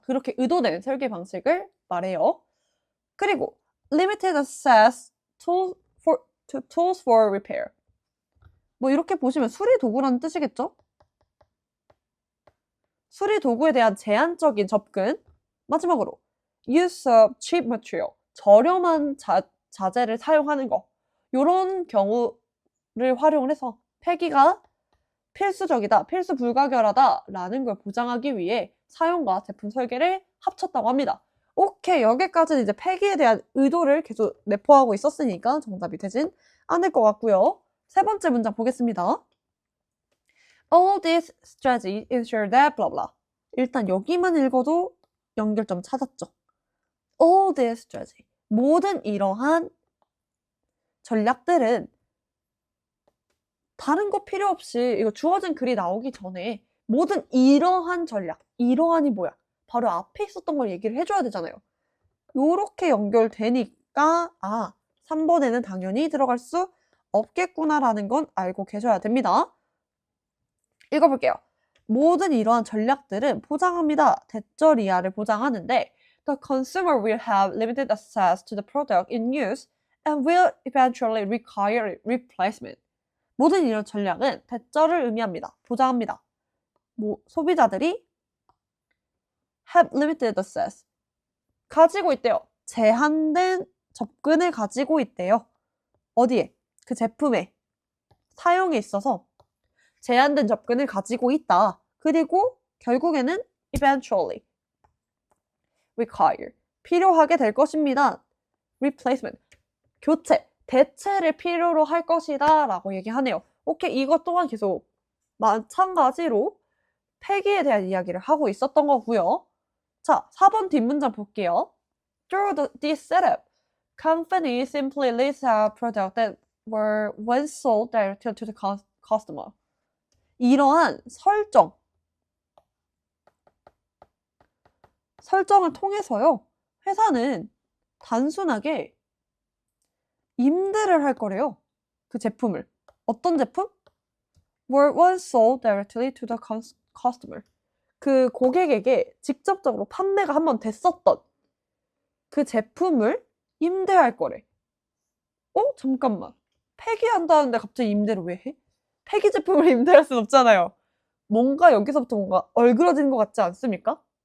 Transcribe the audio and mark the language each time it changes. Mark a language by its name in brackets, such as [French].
[Korean] 그렇게 의도된 설계 방식을 말해요. 그리고 [English] limited access to tools for repair. [Korean] 뭐 이렇게 보시면 수리 도구라는 뜻이겠죠? 수리 도구에 대한 제한적인 접근. 마지막으로 [English] use of cheap material. [Korean] 저렴한 자재를 사용하는 거. 이런 경우를 활용을 해서 폐기가 필수적이다, 필수 불가결하다 라는 걸 보장하기 위해 사용과 제품 설계를 합쳤다고 합니다. 오케이, 여기까지는 이제 폐기에 대한 의도를 계속 내포하고 있었으니까 정답이 되진 않을 것 같고요. 세 번째 문장 보겠습니다. [English] All this strategy ensure that blah blah. [Korean] 일단 여기만 읽어도 연결점 찾았죠. [English] All this strategy. [Korean] 모든 이러한 전략들은 다른 거 필요 없이 이거 주어진 글이 나오기 전에 모든 이러한 전략, 이러한이 뭐야? 바로 앞에 있었던 걸 얘기를 해줘야 되잖아요. 요렇게 연결되니까 3번에는 당연히 들어갈 수 없겠구나라는 건 알고 계셔야 됩니다. 읽어볼게요. 모든 이러한 전략들은 보장합니다. 대절 이하를 보장하는데 [English] The consumer will have limited access to the product in use and will eventually require replacement. [Korean] 모든 이런 전략은 대절을 의미합니다. 보장합니다. 소비자들이 [English] have limited access. [Korean] 가지고 있대요. 제한된 접근을 가지고 있대요. 어디에? 그 제품에, 사용에 있어서 제한된 접근을 가지고 있다. 그리고 결국에는 [English] eventually require. [Korean] 필요하게 될 것입니다. replacement. 교체. 대체를 필요로 할 것이다 라고 얘기하네요. 오케이, 이것 또한 계속 마찬가지로 폐기에 대한 이야기를 하고 있었던 거고요. 자, 4번 뒷문장 볼게요. [English] Through this setup, company simply list out products that were once sold directly to the customer. [Korean] 이러한 설정을 통해서요. 회사는 단순하게 임대를 할 거래요. 그 제품을. 어떤 제품? [English] were once sold directly to the customer. [Korean] 그 고객에게 직접적으로 판매가 한번 됐었던 그 제품을 임대할 거래. 잠깐만. 폐기한다는데 갑자기 임대를 왜 해? 폐기 제품을 임대할 순 없잖아요. 뭔가 여기서부터 뭔가 얼그러지는 것 같지 않습니까?